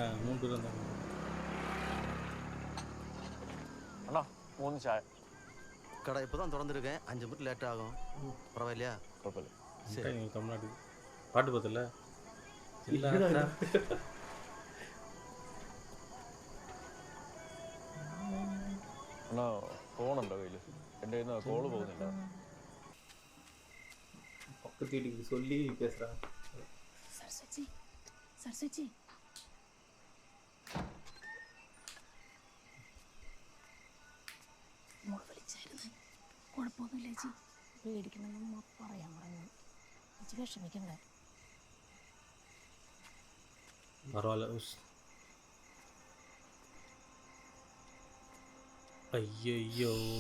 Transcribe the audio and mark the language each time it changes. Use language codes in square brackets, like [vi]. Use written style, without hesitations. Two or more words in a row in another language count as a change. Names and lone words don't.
[ta] அண்ணா 3 சாய். கடை இப்போ தான் திறந்துருக்கேன். 5 மினிட் லேட் ஆகும். பரவாயில்லையா? குழப்பமில்ல. சரி தமிழ்நாடு பாட்டு பார்த்தல [ml] അണ്ണാ ഫോണുണ്ടോ കയ്യിൽ? എൻ്റെ കയ്യിൽ നിന്ന് കോള് പോകുന്നില്ല. [ta] பக்கத்து வீட்டுக்கு சொல்லி பேசுகிறான். [ml] സരസ്വതി മോള് വിളിച്ചായിരുന്നു. കുഴപ്പമൊന്നുമില്ല ചേച്ചി. പേടിക്കണമെന്ന് പറയാൻ പറഞ്ഞു. ചേച്ചി വിഷമിക്കണ്ടേ? പരവായില്ല. അയ്യോ